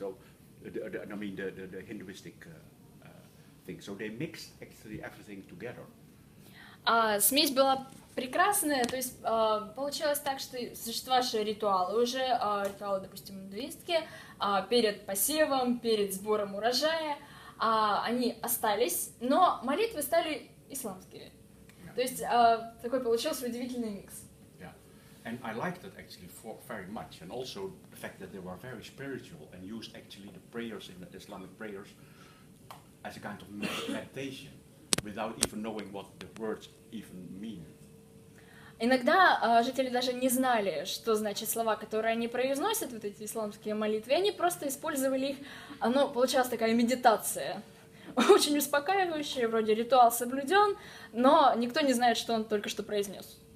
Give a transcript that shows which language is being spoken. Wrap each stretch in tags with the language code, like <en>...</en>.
<en>So, the Hinduistic thing. So they mixed actually everything together.</en> <ru>Смесь была прекрасная, то есть получилось так, что существовавшие ритуалы уже, ритуалы, допустим, индуистские, перед посевом, перед сбором урожая, они остались, но молитвы стали исламскими.</ru> <en>Yeah.</en> <ru>То есть такой получился удивительный микс.</ru> <en>Yeah, and I liked it actually very much, and also the fact that they were very spiritual and used actually the prayers in the Islamic prayers as a kind of meditation, without even knowing what the words even mean.</en> <ru>Иногда жители даже не знали, что значит слова, которые они произносят, вот эти исламские молитвы, и они просто использовали их, получалась такая медитация, очень успокаивающая, вроде ритуал соблюден, но никто не знает, что он только что произнес.</ru>